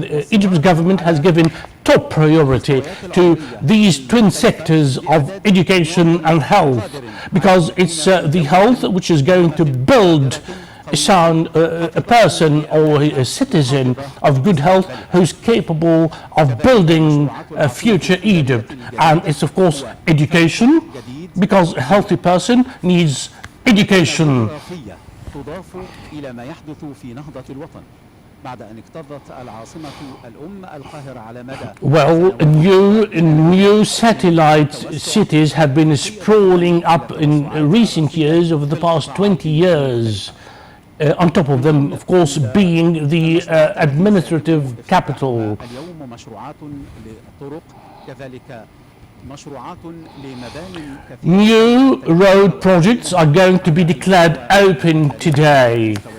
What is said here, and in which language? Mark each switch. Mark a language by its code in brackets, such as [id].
[en] Egypt's government has given top priority to these twin sectors of education and health, because it's the health which is going to build a person or a citizen of good health who's capable of building a future Egypt. And it's of course education, because a healthy person needs education. [ar] تضاف إلى ما يحدث في نهضة الوطن بعد أن اكتظت العاصمة الأم القاهرة على مدى. [en] Well, new satellite cities have been sprawling up in recent years, over the past 20 years. On top of them, of course, being the administrative capital. [ar] اليوم مشروعات للطرق كذلك مشروعات لمباني كثيرة. [en] New road projects are going to be declared open today.